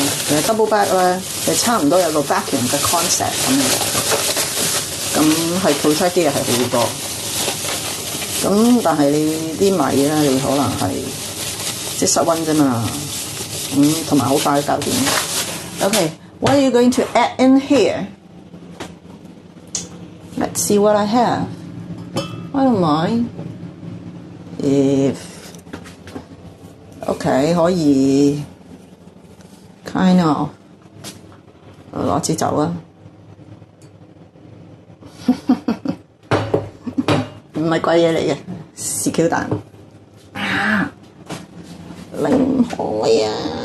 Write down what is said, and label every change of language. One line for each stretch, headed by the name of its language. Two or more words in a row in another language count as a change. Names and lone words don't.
Cantonese: 其實
English: double back
Cantonese: 咧，係差唔多有個 vacuum 嘅 concept 咁樣，咁係 protect 啲嘢係好多。咁但係你啲米咧，你可能係即係室溫啫嘛，同埋好快搞掂。
English: Okay, what are you going to add in here? Let's see what I have. I don't mind. If OK
Cantonese: 可以
English: kind of
Cantonese: 攞支酒啊，唔係貴嘢嚟嘅，是 Q 蛋啊，檸海啊！